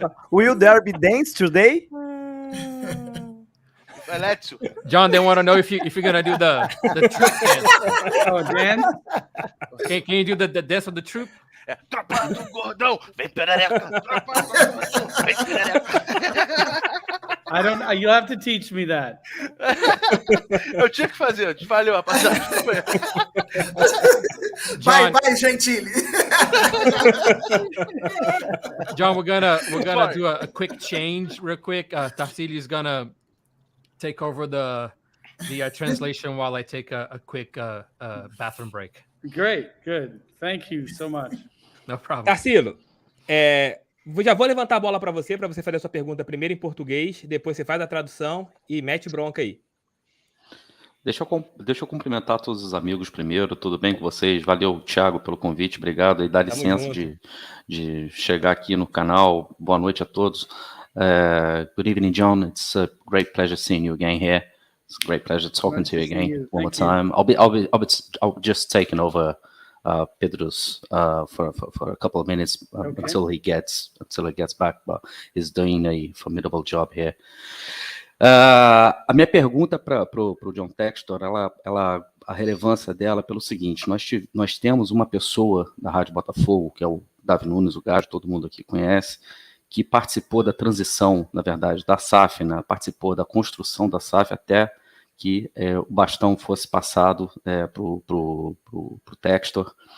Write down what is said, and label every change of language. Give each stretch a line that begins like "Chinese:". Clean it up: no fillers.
English: Will there be dance today? Let's. John, they want to know if you're gonna do the troop dance. Oh, Dan? Can you do the dance of the troop?
Portuguese: Tropa do Gordão, vem perereca. Tropa do Gordão, vem perereca.
English: You'll have to teach me that.
Portuguese: Eu tinha que fazer, eu te falei, rapaziada. Vai, Gentile.
English: John, we're gonna do a quick change real quick. Tarsili is gonna take over the translation while I take a quick bathroom break. Great, good. Thank you so much. No problem.
Portuguese: Tarsilo, já vou levantar a bola para você fazer a sua pergunta primeiro em português, depois você faz a tradução e mete bronca aí. Deixa eu cumprimentar todos os amigos primeiro, tudo bem com vocês? Valeu, Thiago, pelo convite, obrigado. E dá licença de chegar aqui no canal. Boa noite a todos.
English: Good evening,
Portuguese: John.
English: It's a great pleasure seeing you again here. It's a great pleasure talking to you again one more time. I'll just taking over Pedro's for a couple of minutes until he gets back, but he's doing a formidable job here.
Portuguese: A minha pergunta para o John Textor, a relevância dela é pelo seguinte: nós temos uma pessoa da Rádio Botafogo, que é o Davi Nunes, o Gajo, todo mundo aqui conhece, que participou da transição, na verdade, da SAF, né, participou da construção da SAF até que o bastão fosse passado para o Textor.